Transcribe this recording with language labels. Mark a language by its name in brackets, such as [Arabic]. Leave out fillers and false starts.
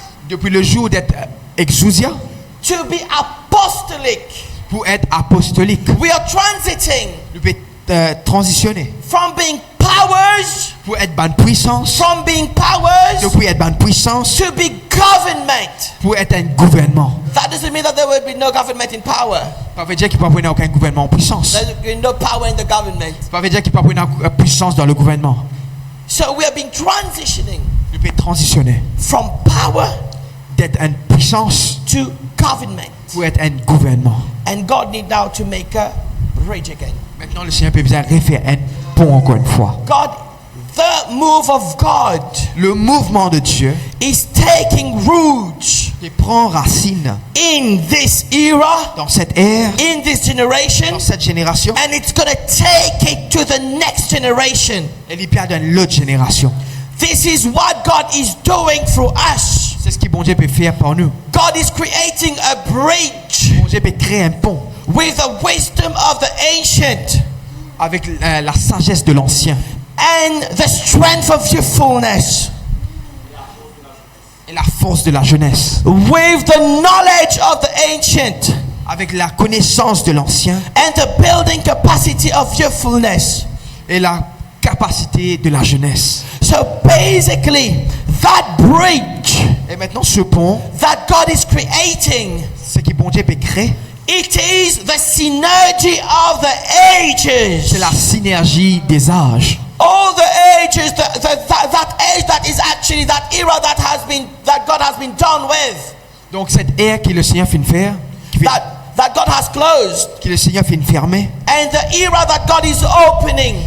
[French] depuis le jour d'être exousia [English] to be apostolic. [French] pour être apostolique. [English] We are transiting [French] Nous pouvons transitionner [English] from being powers, [French] pour être bonne puissance, [English] from being powers [French] depuis être bonne puissance [English] to be government. [French] pour être un gouvernement. [English] That doesn't mean that there will be no government in power. [French] Ça veut dire qu'il ne peut pas avoir aucun gouvernement en puissance. [English] There will be no power in the government. [French] Ça veut dire qu'il ne peut pas avoir une puissance dans le gouvernement. [English] So we are being transitioning [French] Nous pouvons transitionner [English] from power [French] d'être une puissance [English] to government. [French] pour être un gouvernement. [English] And God need now to make a bridge again. [French] Maintenant, le Seigneur peut bien refaire un pont encore une fois. [English] God, the move of God [French] Le mouvement de Dieu [English] is taking root [French] qui prend racine [English] in this era, [French] dans cette ère, [English] in this generation, [French] dans cette génération, [English] and it's going to take it to the next generation. [French] et il peut dans l'autre génération. [English] This is what God is doing through us. [French] C'est ce que bon Dieu peut faire pour nous. [English] God is creating a bridge [French] Bon Dieu peut créer un pont [English] with the wisdom of the ancient [French] avec la sagesse de l'ancien [English] and the strength of youthfulness, [French] et la force de la jeunesse, [English] with the knowledge of the ancient [French] avec la connaissance de l'ancien [English] and the building capacity of youthfulness. [French] et la capacité de la jeunesse. [English] So basically, that bridge [French] Et maintenant, ce pont, [English] that God is creating [French] ce que bon Dieu peut créer, [English] It is the synergy of the ages. [French] C'est la synergie des âges. [English] All the ages, that age that is actually that era that God has been done with. [French] Donc cette ère que le Seigneur finit de faire, [English] That God has closed. [French] que le Seigneur finit de fermer, [English] And the era that God is opening.